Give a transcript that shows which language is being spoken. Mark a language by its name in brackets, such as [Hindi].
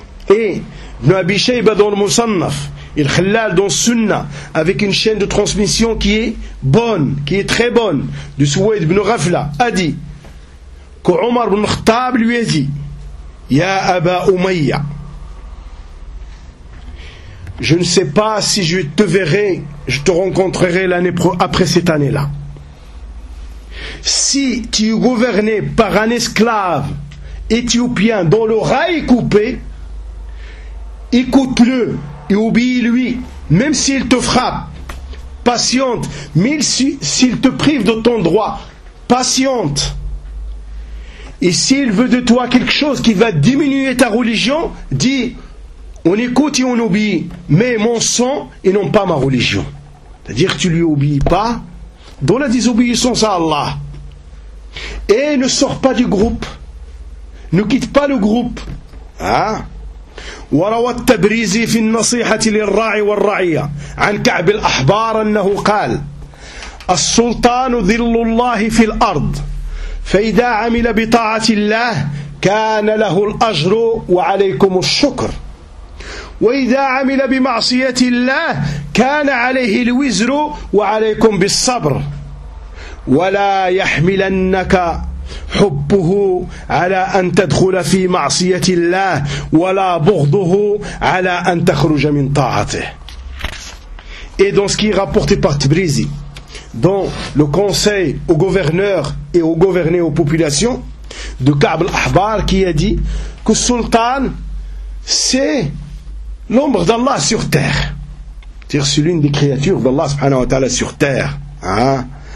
[Arabic] إيه ابن أبي شيبة دون مصنف [French] Il khallal dans Sunna avec une chaîne de transmission qui est bonne, qui est très bonne, de Souaid ibn Ghafla, a dit que Omar ibn Khattab lui a dit Ya Aba Umayya, je ne sais pas si je te verrai, je te rencontrerai l'année après cette année-là. Si tu es gouverné par un esclave éthiopien dont l'oreille est coupée, écoute-le. Et obéis-lui, même s'il te frappe, patiente, mais s'il te prive de ton droit, patiente. Et s'il veut de toi quelque chose qui va diminuer ta religion, dis, on écoute et on obéit, mais mon sang et non pas ma religion. C'est-à-dire que tu ne lui obéis pas, dans la désobéissance à Allah. Et ne sors pas du groupe, ne quitte pas le groupe. Hein? [Arabic] وروى التبريزي في النصيحة للراعي والرعية عن كعب الأحبار أنه قال السلطان ظل الله في الأرض فإذا عمل بطاعة الله كان له الأجر وعليكم الشكر وإذا عمل بمعصية الله كان عليه الوزر وعليكم بالصبر ولا يحملنك حبه على أن تدخل في معصية الله ولا بغضه على أن تخرج من طاعته. [French] Et dans ce qui est rapporté par Tabrizi, dans le conseil aux gouverneurs et aux gouvernés aux populations de Ka'b al-Ahbar qui a dit que le sultan c'est l'ombre d'Allah sur terre. C'est-à-dire c'est l'une des créatures d'Allah subhanahu wa ta'ala sur terre. Hein?